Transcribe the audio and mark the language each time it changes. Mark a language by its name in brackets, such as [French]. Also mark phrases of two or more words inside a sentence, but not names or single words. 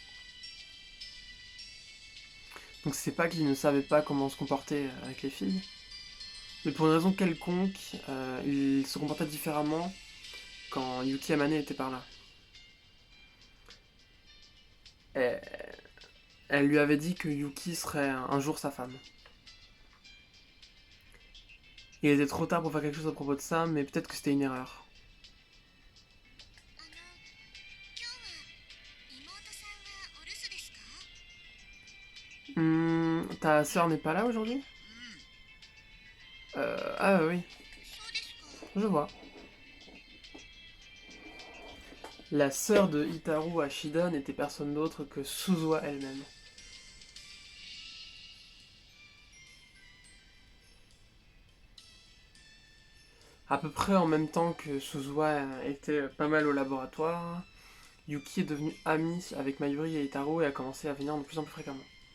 [French] Donc c'est pas qu'il ne savait pas comment se comporter avec les filles, mais pour une raison quelconque, il se comportait différemment quand Yuki Amane était par là. Et elle lui avait dit que Yuki serait un jour sa femme. Il était trop tard pour faire quelque chose à propos de ça, mais peut-être que c'était une erreur. [Japanese] あの、今日は妹さんはお留守ですか？ [French] Ta sœur n'est pas là aujourd'hui? Ah oui, [Japanese] そうですか。 [French] je vois. La sœur de Hitaru Ashida n'était personne d'autre que Suzuha elle-même. À peu près en même temps que Suzuha était pas mal au laboratoire, Yuki est devenu amie avec Mayuri et Hitaru et a commencé à venir de plus en plus fréquemment.